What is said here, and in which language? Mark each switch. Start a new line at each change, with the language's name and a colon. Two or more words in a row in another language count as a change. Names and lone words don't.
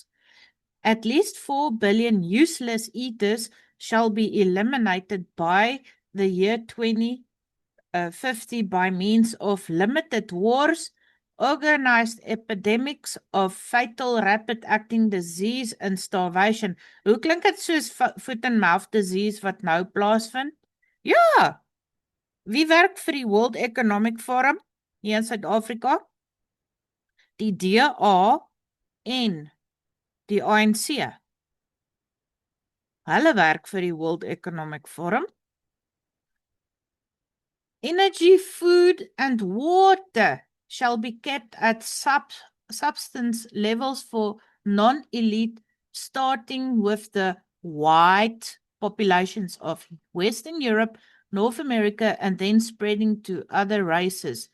English: At least 4 billion useless eaters shall be eliminated by the year 2050 by means of limited wars, organized epidemics of fatal rapid-acting disease and starvation.
Afrikaans: Hoe klink dit soos
English: foot and mouth disease
Afrikaans: wat nou plaasvind? Ja! Wie werk vir die World Economic Forum hier in Suid-Afrika? Die DA en die ANC. Hulle werk vir die World Economic Forum.
English: Energy, food and water shall be kept at substance levels for non-elite, starting with the white populations of Western Europe, North America, and then spreading to other races.